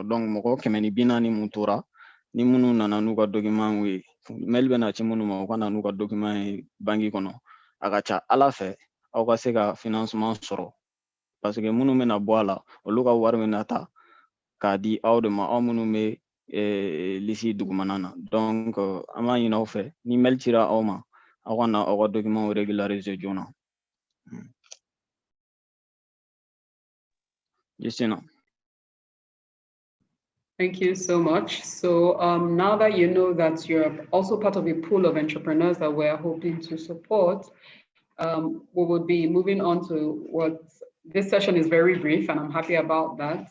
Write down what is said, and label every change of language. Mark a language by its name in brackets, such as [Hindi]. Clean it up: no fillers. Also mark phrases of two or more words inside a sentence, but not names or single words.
[Bambara] Donc, mɔgɔ 140 mun tora ni minnu nana n'u ka document ye mail bɛna ci minnu ma u ka na n'u ka document ye banque kɔnɔ a ka ca Ala fɛ aw ka se ka financement sɔrɔ [French] parce que [Bambara] minnu bɛna bɔ a la olu ka wari bɛna ta k'a di aw de ma aw minnu bɛ lisi dugumana na. Donc, an b'a ɲini aw fɛ ni mail cira aw ma aw ka na aw ka [French] document régulariser [Bambara] joona. Justina. [English] Thank you so much. So now that you know that you're also part of a pool of entrepreneurs that we're hoping to support, we will be moving on to what this session is very brief, and I'm happy about that.